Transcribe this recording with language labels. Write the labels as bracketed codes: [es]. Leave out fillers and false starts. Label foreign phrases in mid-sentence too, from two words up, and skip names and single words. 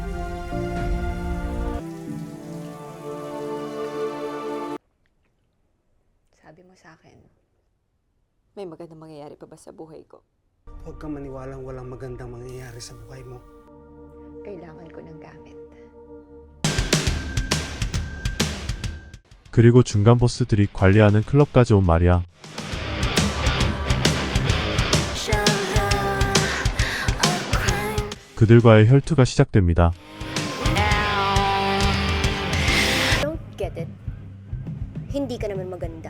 [tl] Sabi mo sa akin, may magandang mangyayari pa ba sa buhay ko? Huwag kang maniwalang walang magandang mangyayari sa buhay mo. Kailangan ko ng gamit. [ko] 그리고 중간 보스들이 관리하는 클럽까지 온 마리아. 그들과의 혈투가 시작됩니다. [en] Don't get it. [tl] Hindi ka naman maganda.